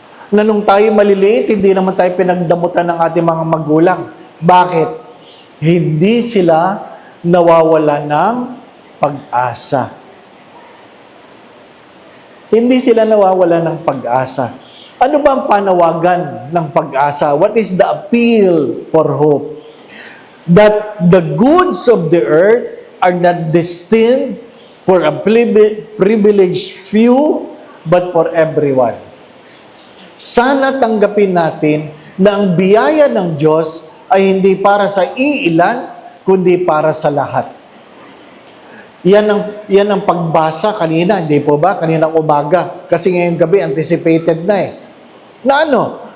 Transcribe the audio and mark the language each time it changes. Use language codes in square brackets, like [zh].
[tl] Na nung tayo maliliit, hindi naman tayo pinagdamutan ng ating mga magulang. Bakit? Hindi sila nawawala ng pag-asa. Hindi sila nawawala ng pag-asa. Ano ba ang panawagan ng pag-asa? [en] What is the appeal for hope? That the goods of the earth are not destined for a privileged few, but for everyone. [tl] Sana tanggapin natin na ang biyaya ng Diyos ay hindi para sa iilan, kundi para sa lahat. Yan ang pagbasa kanina, hindi po ba? Kaninang umaga. Kasi ngayong gabi, anticipated na eh. Na ano?